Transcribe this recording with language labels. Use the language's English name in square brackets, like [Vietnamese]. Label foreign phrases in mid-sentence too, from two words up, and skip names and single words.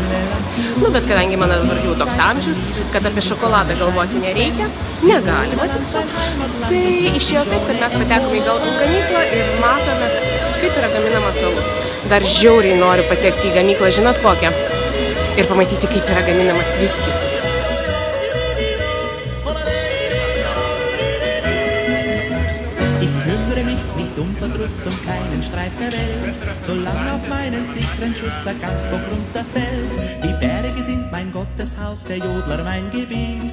[Lithuanian] Bet kadangi mano dabar jau toks amžius, kad apie šokoladą galvoti nereikia, negalima tiksliau, tai išėjo taip, kad mes patekome į gamyklą ir matome, kaip yra gaminamas alus. Dar žiauriai noriu patekti į gamyklą, žinot kokią, ir pamatyti, kaip yra gaminamas viskis. [German] Keinen Streit der Welt, solange auf meinen sicheren Schuss ein Gamsbock runterfällt. Die Berge sind mein Gotteshaus, der Jodler mein Gebiet.